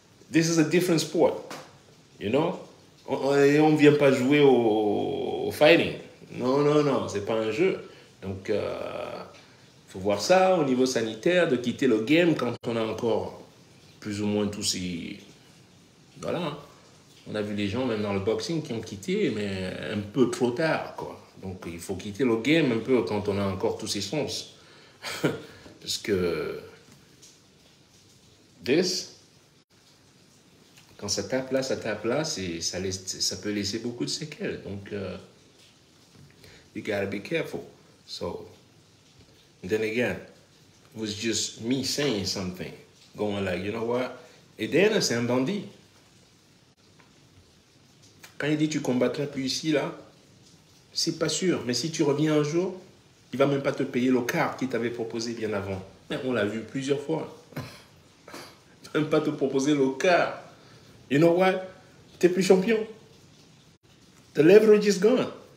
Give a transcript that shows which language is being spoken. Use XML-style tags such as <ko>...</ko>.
<en>This is a different sport, you know?</en> <fr>On ne vient pas jouer au fighting. Non, non, non, c'est pas un jeu. Donc, faut voir ça au niveau sanitaire, de quitter le game quand on a encore plus ou moins tous ces... Voilà. On a vu les gens, même dans le boxing, qui ont quitté, mais un peu trop tard, quoi. Donc, il faut quitter le game un peu quand on a encore tous ces sens. Parce que... Quand ça tape là, ça peut laisser beaucoup de séquelles.</fr> <en>Donc, you gotta be careful. So, and then again, it was just me saying something. Going like, you know what?</en> <fr>Et Dan, c'est un bandit. Quand il dit tu combattras plus ici, là, c'est pas sûr. Mais si tu reviens un jour, il va même pas te payer le quart qu'il t'avait proposé bien avant. Mais on l'a vu plusieurs fois. Il va même pas te proposer le quart.</fr> <en>You know what?</en> <fr>T'es plus champion.</fr> <en>The leverage is gone.</en>